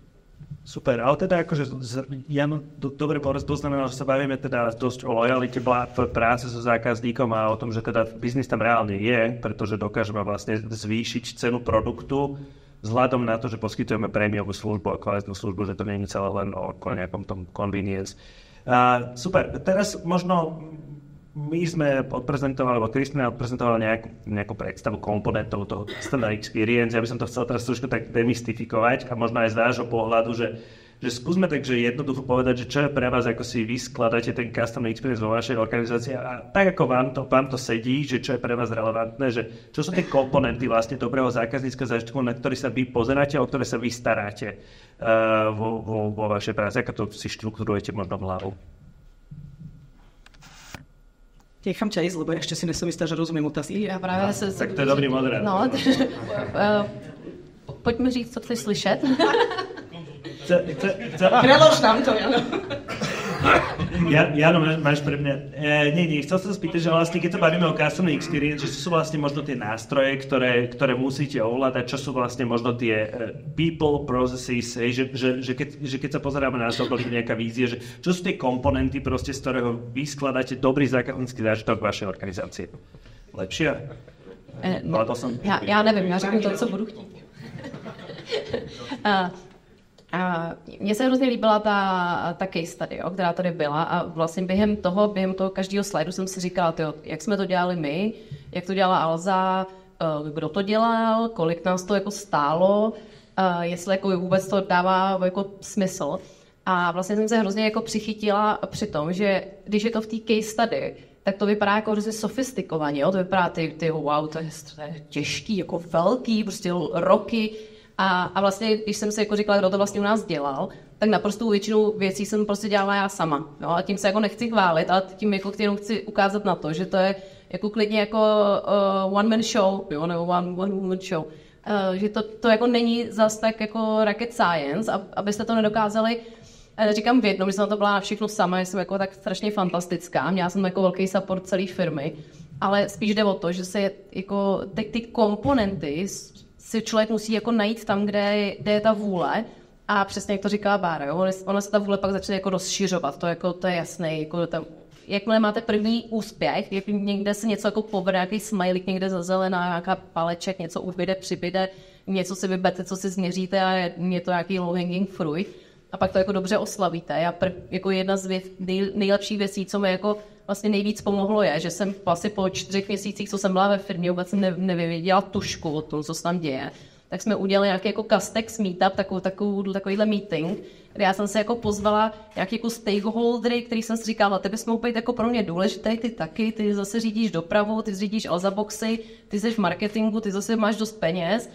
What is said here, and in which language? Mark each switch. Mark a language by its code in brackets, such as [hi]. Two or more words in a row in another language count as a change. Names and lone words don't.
[sk] Super, ale teda akože ja dobre poznamenal, že sa bavíme teda dosť o lojalite práce so zákazníkom a o tom, že teda biznis tam reálne je, pretože dokážeme vlastne zvýšiť cenu produktu vzhľadom na to, že poskytujeme prémiovú službu a kvalitnú službu, že to nie je celé len o nejakom tom convenience. Super, teraz možno my sme odprezentovali, alebo Kristina odprezentovala nejakú predstavu komponentov toho [en] customer experience. [sk] Ja by som to chcel teraz trošku tak demystifikovať a možno aj z vášho pohľadu, že skúsme takže jednoducho povedať, že čo je pre vás, ako si vy skladáte ten [en] customer experience [sk] vo vašej organizácii a tak ako vám to sedí, že čo je pre vás relevantné, že čo sú tie komponenty vlastne dobrého zákazníckeho zážitku, na ktorý sa vy pozeráte a o ktoré sa vy staráte vo vašej práci, ako to si štruktúrujete možno v hlavu. Nechám ťa ísť, lebo ešte si nesom istá, že rozumiem otázky. [cs] Já právě tak to je dobrý moderátor. No, pojďme říct, co chceš slyšet. [sk] Prelož nám to, Jano. Jano, máš pre mňa... Nie, chcel som sa spýtať, že vlastne keď sa bavíme o [en] customer experience, [sk] že sú vlastne možno tie nástroje, ktoré musíte ovládať, čo sú vlastne možno tie [en] people, processes, [sk] že keď sa pozeráme na to, nejaká vízia, že čo sú tie komponenty proste, z ktorého vy skladáte dobrý zákaznícky zážitok vašej organizácie. Lepšie? [cs] Já nevím, já řeknu to, co budu chtít. Mně se hrozně líbila ta [en] case study, [cs] která tady byla a vlastně během toho každého slajdu jsem si říkala, jak jsme to dělali my, jak to dělala Alza, kdo to dělal, kolik nás to jako stálo, jestli jako vůbec to dává jako smysl. A vlastně jsem se hrozně jako přichytila při tom, že když je to v té [en] case study, [cs] tak to vypadá jako hrozně sofistikovaně, jo? To vypadá wow, to je těžký, jako velký, prostě roky. A vlastně, když jsem si jako říkala, kdo to vlastně u nás dělal, tak naprosto většinu věcí jsem prostě dělala já sama. Jo? A tím se jako nechci chválit, ale tím jako jenom chci ukázat na to, že to je jako klidně jako [en] one man show, [cs] jo? Nebo [en] one woman show. [cs] že to jako není zas tak jako [en] rocket science, [cs] abyste to nedokázali. Říkám v jednom, že jsem to byla na všechno sama, že jsem jako tak strašně fantastická, měla jsem jako velký support celé firmy, ale spíš jde o to, že se jako ty komponenty si člověk musí jako najít tam, kde je ta vůle. A přesně jak to říkala Bára, jo? Ona se ta vůle pak začne jako rozšiřovat, to je jasné. Jako jakmile máte první úspěch, jak někde se něco jako povede, nějaký smajlík někde zazelená, nějaká paleček, něco ubyde, přibyde, něco si vyberte, co si změříte a je to nějaký [en] low hanging fruit. [cs] A pak to jako dobře oslavíte. Jako jedna z nejlepších věcí, co mi jako vlastně nejvíc pomohlo je, že jsem asi po 4 měsících, co jsem byla ve firmě, vůbec jsem nevěděla tušku o tom, co se tam děje. Tak jsme udělali nějaký jako Castex meetup, takovýhle meeting, kde já jsem se jako pozvala nějaký jako stakeholdery, který jsem si říkala, tebe jsme úplně jako pro mě důležité, ty taky, ty zase řídíš dopravu, ty řídíš Alzaboxy, ty jsi v marketingu, ty zase máš dost peněz.